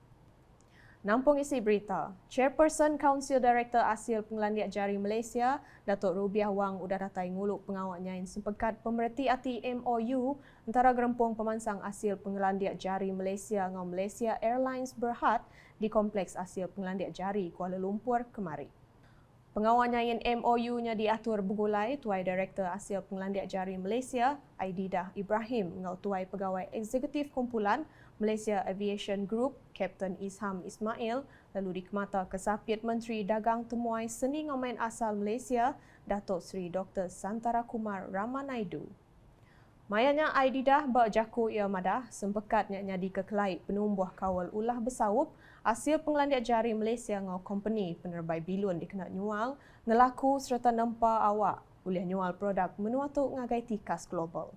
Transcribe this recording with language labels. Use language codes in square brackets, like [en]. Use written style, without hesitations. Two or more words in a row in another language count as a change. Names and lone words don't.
[iba] Nampung isi berita, Chairperson Council Director Asil Pengelandiak Jari Malaysia, Datuk Rubiah Wang udah datai nguluk pengawaknya yang sepekat pemerhati hati MOU antara gerempung pemansang Asil Pengelandiak Jari Malaysia ngau Malaysia Airlines Berhad di Kompleks Asil Pengelandiak Jari Kuala Lumpur kemari. Pengawaknya yang MOU-nya diatur bergulai Tuai Director Asil Pengelandiak Jari Malaysia, Aididah Ibrahim ngau Tuai Pegawai Eksekutif Kumpulan Malaysia Aviation Group, Kapten Isham Ismail, lalu dikemata Kesapit Menteri Dagang Temuai Seni Ngomain Asal Malaysia, Datuk Seri Dr. Santara Kumar Ramanaidu. Mayanya Aididah berjaku ia madah sempekatnya nyadi kekelait penumbuh kawal ulah bersawup Asil Pengelandiak Jari Malaysia ngau company penerbai bilun dikena nyual, ngelaku serta nempa awak boleh nyual produk menua tu ngagai tikas global.